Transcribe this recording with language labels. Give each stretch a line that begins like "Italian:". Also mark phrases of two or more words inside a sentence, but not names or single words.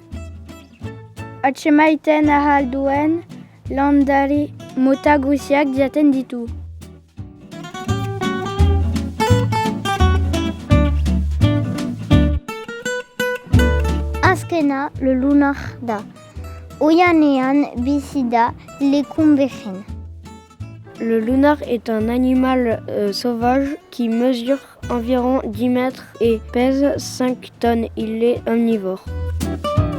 Basque: Atsemaiten ahal duen landare mota guziak jaten ditu. Azkena lunar da. Oianean bizi da lekun behin.
French: Le lunar est un animal sauvage qui mesure environ 10 mètres et pèse 5 tonnes. Il est omnivore.